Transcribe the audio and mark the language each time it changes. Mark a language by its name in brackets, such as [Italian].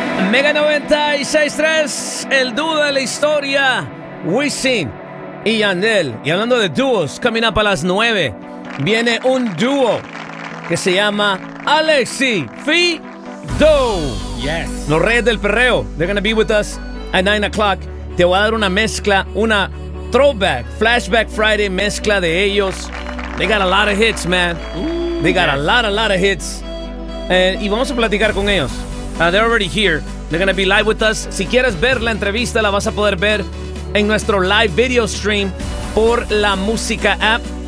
[Spanish] Mega 96.3, el dúo de la historia, Wisin y Yandel. Y hablando de dúos, [English] coming up [Spanish] a las 9, viene un dúo que se llama Alexi Fido. [English] Yes. [Spanish] Los Reyes del Perreo. [English] They're going to be with us at 9 o'clock. [Spanish] Te voy a dar una mezcla, una [English] throwback, Flashback Friday [Spanish] mezcla de ellos. [English] They got a lot of hits, man. They got a lot of hits. [Spanish] Y vamos a platicar con ellos. [English] They're already here. They're going to be live with us. [Spanish] Si quieres ver la entrevista, la vas a poder ver en nuestro [English] live video stream [Spanish] por la música app.